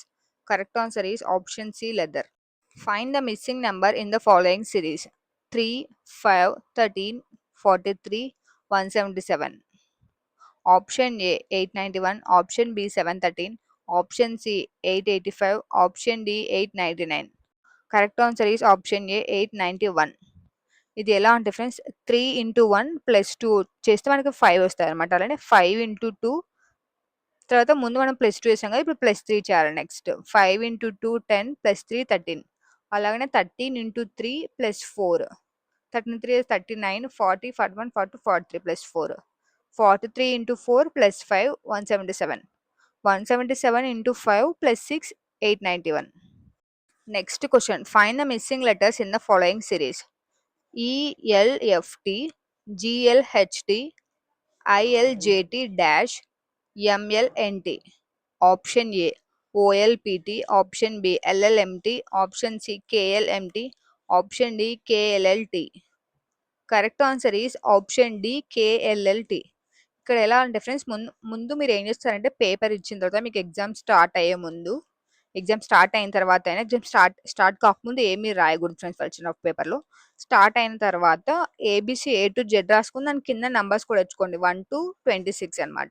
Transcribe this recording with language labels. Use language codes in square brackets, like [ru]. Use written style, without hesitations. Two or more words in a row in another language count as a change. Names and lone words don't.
[en] Correct answer is option C leather. Find the missing number in the following series: 3, 5, 13, 43, 177. Option A 891, option B 713, option C 885, option D 899. Correct answer is option A 891. [te] ఇది ఎలా అంటే ఫ్రెండ్స్ 3 [en] into 1 plus 2 [te] చేస్తే మనకి 5 వస్తాయి అనమాట. అలానే 5 ఇంటూ 2 తర్వాత ముందు మనం ప్లస్ 2 చేసాం కదా, ఇప్పుడు ప్లస్ 3 చేయాలి. [en] Next 5 into 2 10 plus 3 13. అలాగనే 13 into 3 plus 4 13 3 39 40 41 42 43 plus 4 43 into 4 plus 5 177 177 into 5 plus 6 891. Next question. Find the missing letters in the following series: ELFT, GLHT, ILJT dash MLNT. Option A OLPT, option B LLMT, option C KLMT, option D KLLT. Correct answer is option D KLLT. [te] ఇక్కడ ఎలా అంటే ఫ్రెండ్స్, ముందు మీరు ఏం చేస్తారంటే పేపర్ ఇచ్చిన తర్వాత మీకు [en] exam start [te] అయ్యే ముందు, [en] exam start [te] అయిన తర్వాత అయినా, [en] exam start [te] కాకముందు ఏమీ రాయకూడదు ఫ్రెండ్స్ వాళ్ళు ఇచ్చిన పేపర్లో. స్టార్ట్ అయిన తర్వాత [en] ABC A to Z [te] రాసుకుని దాని కింద నంబర్స్ కూడా వచ్చుకోండి [en] 1 to 26 [te] అనమాట.